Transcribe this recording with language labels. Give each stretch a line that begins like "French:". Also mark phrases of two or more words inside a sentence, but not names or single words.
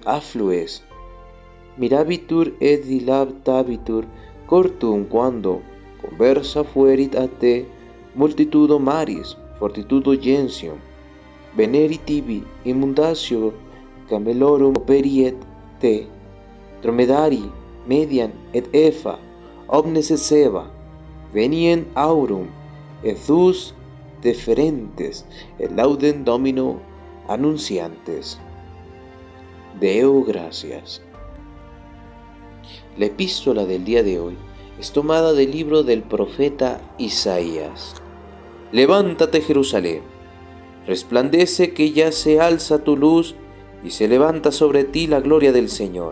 Latin: afflues, mirabitur et dilatabitur cortum quando conversa fuerit a te multitudo maris, fortitudo gentium, veneri tibi immundatio camelorum operiet te, dromedari median et efa, omnes et seba, venient aurum, et thus deferentes, et laudem Domino annunciantes. Deo gracias.
Spanish: La epístola del día de hoy es tomada del libro del profeta Isaías. Levántate, Jerusalén, resplandece que ya se alza tu luz y se levanta sobre ti la gloria del Señor.